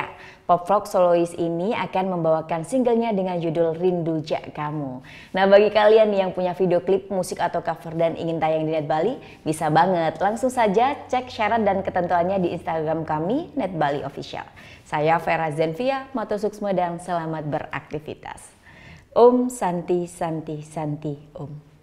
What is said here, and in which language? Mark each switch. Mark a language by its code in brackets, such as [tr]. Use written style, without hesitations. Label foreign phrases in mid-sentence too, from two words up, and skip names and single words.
[id] Pop rock solois ini akan membawakan singlenya dengan judul Rindu Jak Kamu. Nah, bagi kalian yang punya video klip, musik atau cover dan ingin tayang di Net Bali, bisa banget. Langsung saja cek syarat dan ketentuannya di Instagram kami, Net Bali Official. Saya Vera Zenvia, [ban] Matur Suksma [id] dan selamat beraktivitas. [sa] Om Santi Santi Santi Om.